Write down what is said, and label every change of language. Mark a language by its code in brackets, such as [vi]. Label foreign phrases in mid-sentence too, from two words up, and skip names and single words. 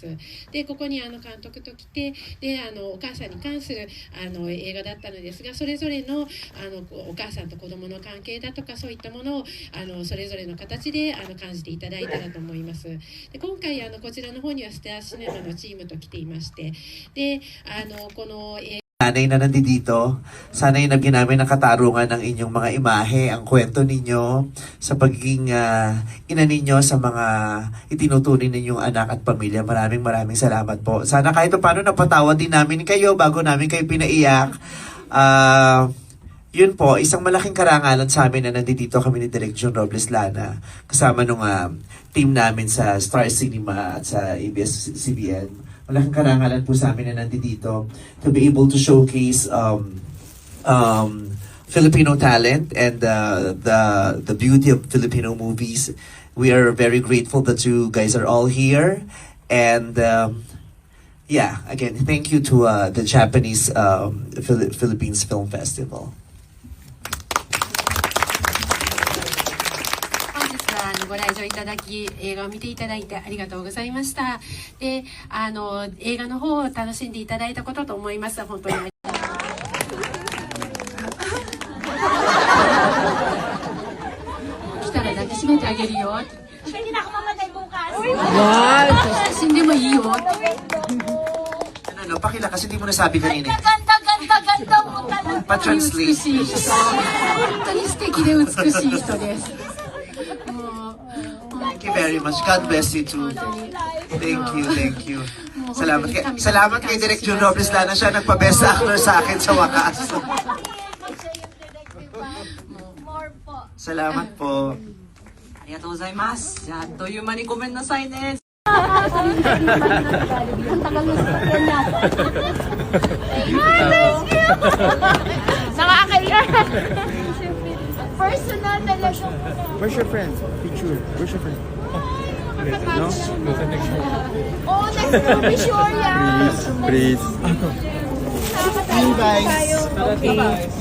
[ja] で、ここに監督と来て、で、お母さんに関する映画だったのですが、それぞれのお母さんと子供の関係だとかそういったものをそれぞれの形で感じていただいたらと思います。で、今回こちらの方にはスターシネマのチームと来ていまして、でこの [tl] nanay na nandito. Sana yung nabigyan namin ng katarungan ng inyong mga imahe, ang kwento ninyo sa pagiging ina ninyo sa mga itinuturing ninyong anak at pamilya. Maraming salamat po. Sana kahit paano napatawa din namin kayo bago namin kayo pinaiyak. Yun po, isang malaking karangalan sa amin na nandito kami ni Direk John Robles Lana kasama nung team namin sa Star Cinema at sa ABS-CBN. Malaking karangalan po sa amin na nandito [en] to be able to showcase Filipino talent and the beauty of Filipino movies. We are very grateful that you guys are all here. And yeah, again, thank you to the Japanese Philippines Film Festival. [ja] 本日はご来場いただき、映画を見ていただいてありがとうございました。で、映画の方を楽しんでいただいたことと思います。本当に。来たら抱きしめてあげるよ。 [tl] Hindi na ako mamatay bukas. [ja] Wow! 死んでもいいよ。 [tl] Ano, pakila kasi hindi mo nasabi kanina. Ganda mo talaga. [ja] 美 [tl] Pa-translate. [ja] しい人。本当に素敵で美しい人です。もう [en] Thank you very much. God bless you too. Thank you. [tl] Salamat kay Direk John Robles Lana, siya nagpa-best actor sa akin sa wakas. [en] More po. [tl] Salamat po. [ja] ありがとうございます。じゃあ、あっという間にごめんなさいね。 [tl] Nakakaiyak. Personal talaga. [en] Where's your friend? Picture. Where's your friend? No? Oh, next to be sure yan. Please. [tl] Salamat tayo.